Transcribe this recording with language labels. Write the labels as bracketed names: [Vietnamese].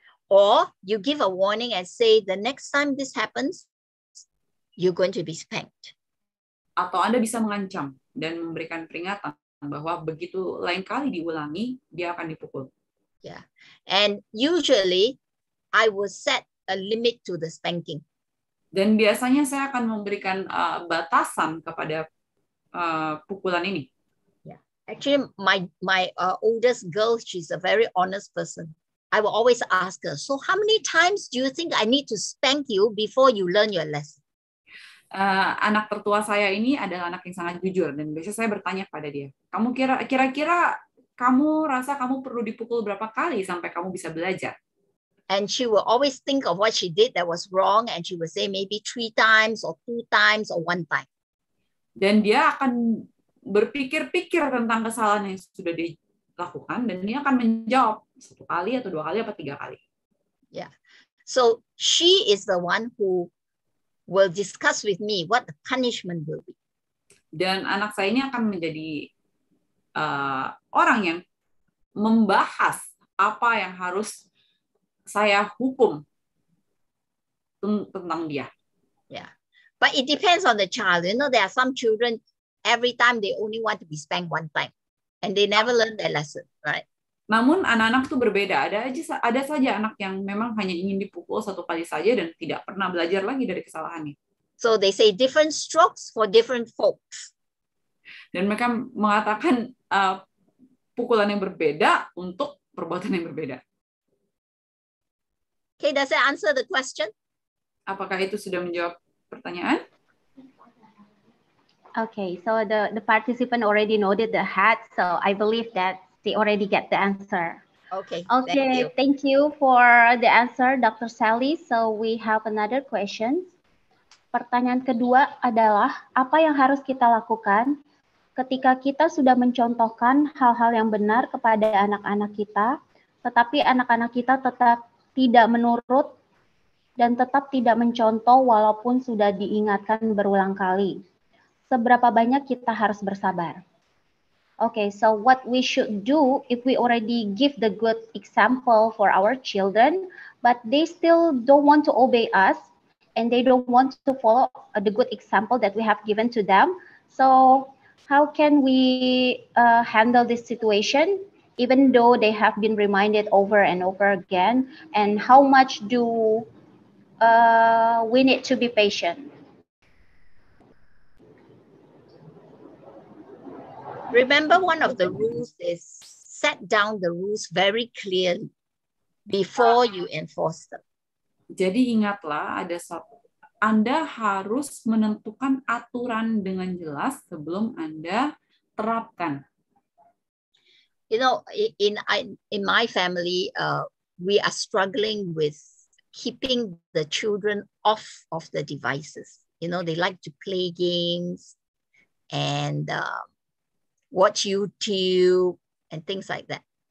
[English] Or you give a warning and say, the next time this happens, you're going to be spanked. [Indonesian] Atau Anda bisa mengancam dan memberikan peringatan bahwa begitu lain kali diulangi, dia akan dipukul. [English] Yeah. And usually, I will set a limit to the spanking. [Indonesian] Dan biasanya saya akan memberikan batasan kepada pukulan ini. [English] Yeah. Actually, my oldest girl, she's a very honest person. I will always ask her, so how many times do you think I need to spank you before you learn your lesson? [Indonesian] Anak tertua saya ini adalah anak yang sangat jujur, dan biasanya saya bertanya pada dia, kamu kira-kira kamu rasa kamu perlu dipukul berapa kali sampai kamu bisa belajar? [English] And she will always think of what she did that was wrong, and she will say maybe 3 times or 2 times or 1 time. [Indonesian] Dan dia akan berpikir-pikir tentang kesalahan yang sudah dilakukan, dan dia akan menjawab 1 kali atau 2 kali atau 3 kali. [English] Yeah. So she is the one who will discuss with me what the punishment will be. [Indonesian] Dan anak saya ini akan menjadi orang yang membahas apa yang harus saya hukum tentang dia. [English] Yeah, but it depends on the child. There are some children, every time they only want to be spanked 1 time, and they never learn their lesson, right? [Indonesian] Namun anak-anak itu berbeda. Ada saja anak yang memang hanya ingin dipukul 1 kali saja dan tidak pernah belajar lagi dari kesalahannya. [English] So they say different strokes for different folks. [Indonesian] Dan mereka mengatakan pukulan yang berbeda untuk perbuatan yang berbeda. [English] Okay, does that answer the question? [Indonesian] Apakah itu sudah menjawab pertanyaan? [English] Okay, so the participant already noted the hat, so I believe that they already get the answer. Okay, thank you for the answer, Dr. Sally. So we have another question. [Indonesian] Pertanyaan kedua adalah, apa yang harus kita lakukan ketika kita sudah mencontohkan hal-hal yang benar kepada anak-anak kita, tetapi anak-anak kita tetap tidak menurut dan tetap tidak mencontoh walaupun sudah diingatkan berulang kali. Seberapa banyak kita harus bersabar? [English] Okay, so what we should do if we already give the good example for our children, but they still don't want to obey us, and they don't want to follow the good example that we have given to them. So how can we handle this situation, even though they have been reminded over and over again? And how much do we need to be patient? Remember, one of the rules is set down the rules very clearly before you enforce them. Jadi ingatlah, Anda harus menentukan aturan dengan jelas sebelum Anda terapkan. In my family, we are struggling with keeping the children off of the devices. They like to play games and watch YouTube and things like that.